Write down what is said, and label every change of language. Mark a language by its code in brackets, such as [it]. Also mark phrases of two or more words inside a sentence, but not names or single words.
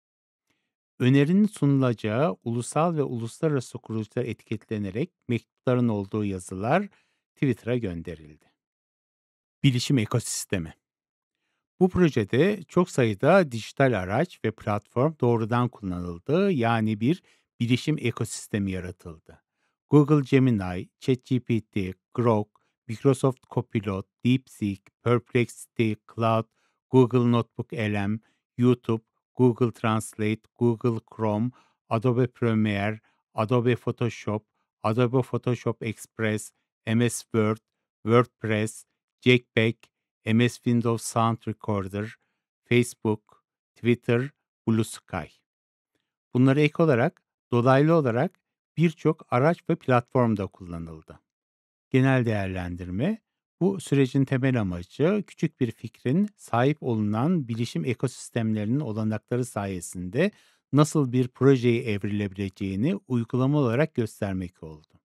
[tr] Önerinin sunulacağı ulusal ve uluslararası kuruluşlar etiketlenerek mektupların olduğu yazılar Twitter'a gönderildi. Bilişim ekosistemi. Bu projede çok sayıda dijital araç ve platform doğrudan kullanıldı, yani bir bilişim ekosistemi yaratıldı. Google Gemini, ChatGPT, Grok, Microsoft Copilot, DeepSeek, Perplexity, Cloud, Google Notebook LM, YouTube, Google Translate, Google Chrome, Adobe Premiere, Adobe Photoshop, Adobe Photoshop Express, MS Word, WordPress, Jetpack, MS Windows Sound Recorder, Facebook, Twitter, Bluesky. Bunlara ek olarak dolaylı olarak birçok araç ve platformda kullanıldı. Genel değerlendirme, bu sürecin temel amacı küçük bir fikrin sahip olunan bilişim ekosistemlerinin olanakları sayesinde nasıl bir projeye evrilebileceğini uygulama olarak göstermek oldu.